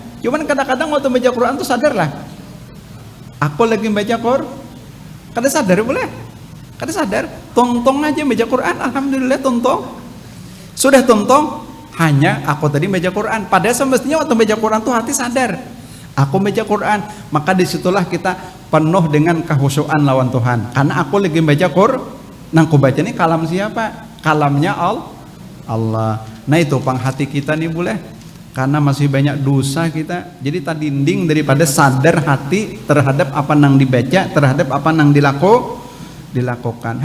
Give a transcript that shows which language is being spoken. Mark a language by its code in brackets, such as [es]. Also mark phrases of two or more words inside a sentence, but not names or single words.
[id] Cuman kadang-kadang waktu baca Quran tuh sadar lah. Aku lagi baca Quran, kada sadar boleh. Kada sadar, tongtong aja baca Quran, alhamdulillah tongtong. Sudah tongtong, hanya aku tadi baca Quran. Padahal semestinya waktu baca Quran tuh hati sadar. Aku baca Quran, maka disitulah kita penuh dengan kehusuan lawan Tuhan. Karena aku lagi baca Quran, nang ku baca ini kalam siapa? Kalamnya Allah. Nah itu pang hati kita nih boleh. Karena masih banyak dosa kita. Jadi tadi dinding daripada sadar hati terhadap apa nang dibaca, terhadap apa nang dilakukan.